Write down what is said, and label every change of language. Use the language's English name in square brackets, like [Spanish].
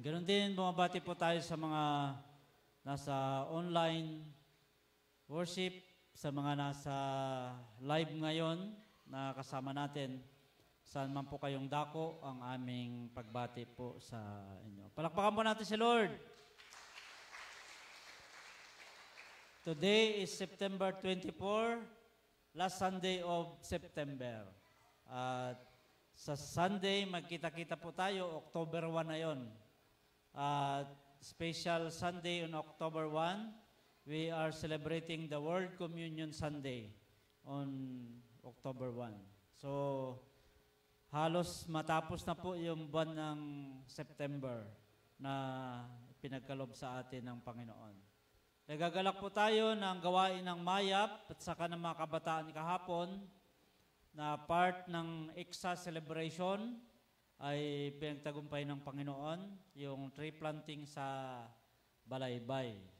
[Filipino] Ganon din, bumabati po tayo sa mga nasa online worship, sa mga nasa live ngayon na kasama natin. Saan man po kayong dako, ang aming pagbati po sa inyo. Palakpakan po natin si Lord. [English] Today is September 24, last Sunday of September. [Filipino] At sa Sunday, magkita-kita po tayo, October 1 na yon. [English] At special Sunday on October 1, we are celebrating the World Communion Sunday on October 1. [Filipino] So, halos matapos na po yung buwan ng September na pinagkalob sa atin ng Panginoon. Nagagalak po tayo ng gawain ng MAYAP at saka ng mga kabataan kahapon na part ng EXA celebration ay pinagtagumpay ng Panginoon, yung tree planting sa Balaybay.